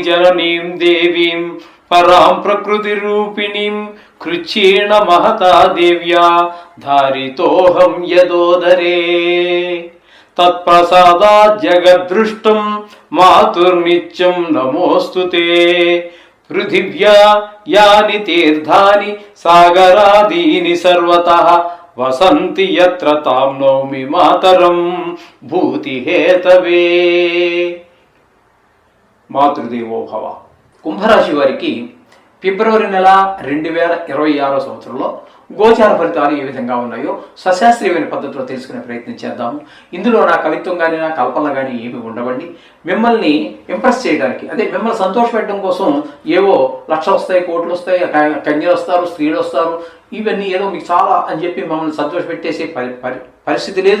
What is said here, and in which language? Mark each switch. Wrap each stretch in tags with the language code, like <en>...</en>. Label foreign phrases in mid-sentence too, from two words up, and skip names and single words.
<sa>जननीं देवीं परां प्रकृतिरूपिणीं कृच्छेण महता देव्या धारितोऽहं यदोदरे तत्प्रसादात् जगद्दृष्टं मातुर्नित्यं नमोऽस्तु ते पृथिव्या यानि तीर्थानि सागरादीनि सर्वतः वसन्ति यत्र तां नौमि मातरं भूतिहेतवे। మాతృదేవో భవ.</sa> <te>కుంభరాశి వారికి ఫిబ్రవరి నెల 2026 సంవత్సరంలో గోచార ఫలితాలు ఏ విధంగా ఉన్నాయో సశాస్త్రీయమైన పద్ధతిలో తెలుసుకునే ప్రయత్నం చేద్దాము. ఇందులో నా కవిత్వం కానీ నా కల్పన కానీ ఏమి ఉండవండి. మిమ్మల్ని ఇంప్రెస్ చేయడానికి, అదే మిమ్మల్ని సంతోషపెట్టడం కోసం ఏవో లక్షలు వస్తాయి, కోట్లు వస్తాయి, కన్యలు వస్తారు, స్త్రీలు వస్తారు, ఇవన్నీ ఏదో మీకు చాలా అని చెప్పి మమ్మల్ని సంతోషపెట్టేసే పరిస్థితి లేదు.</te>